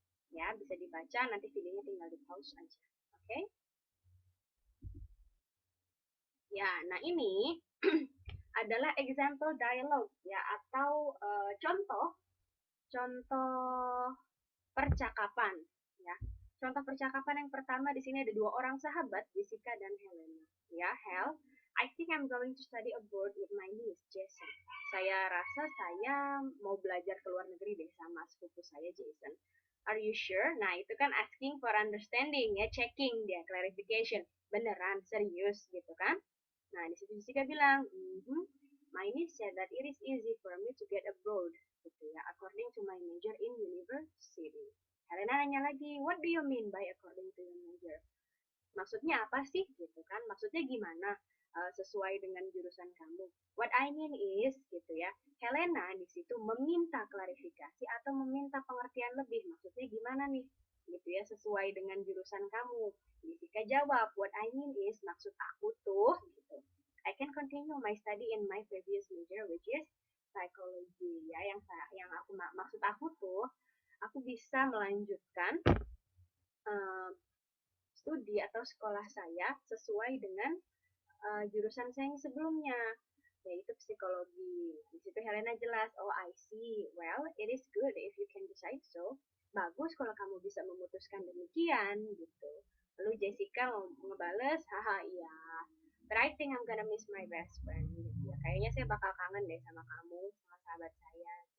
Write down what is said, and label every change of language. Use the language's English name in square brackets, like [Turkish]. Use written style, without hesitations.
[Indonesian] Ya, bisa dibaca, nanti videonya tinggal di pause aja. Oke? Ya, nah ini adalah example dialogue ya, atau contoh contoh percakapan ya. Contoh percakapan yang pertama di sini ada dua orang sahabat, Jessica dan Helena. [English] Ya, Hel, I think I'm going to study abroad with my niece, Jason. [Indonesian] Saya rasa saya mau belajar ke luar negeri deh sama sepupu saya, Jason. [English] Are you sure? [Indonesian] Nah, itu kan [English] asking for understanding [Indonesian] ya, checking dia, clarification. Beneran, serius gitu kan? Nah, di situ Jessica bilang, [English] my niece said that it is easy for me to get abroad, gitu ya, according to my major in university. [Indonesian] Helena nanya lagi, [English] what do you mean by according to your major? [Indonesian] Maksudnya apa sih, gitu kan? Maksudnya gimana? Sesuai dengan jurusan kamu. [English] What I mean is, [Indonesian] gitu ya, Helena di situ meminta klarifikasi atau meminta pengertian lebih. Maksudnya gimana nih? Gitu ya, sesuai dengan jurusan kamu. Jessica jawab, [English] what I mean is, [Indonesian] maksud aku tuh, gitu. [English] I can continue my study in my previous major, which is psychology. [Indonesian] Ya, yang aku maksud aku tuh, aku bisa melanjutkan uh, studi atau sekolah saya sesuai dengan jurusan saya yang sebelumnya, yaitu psikologi. Di situ Helena jelas, [English] oh I see, well it is good if you can decide so. [Indonesian] Bagus kalau kamu bisa memutuskan demikian, gitu. Lalu Jessica ngebales, haha iya, [English] but I think I'm gonna miss my best friend, [Indonesian] gitu ya. Kayaknya saya bakal kangen deh sama kamu, sama sahabat saya.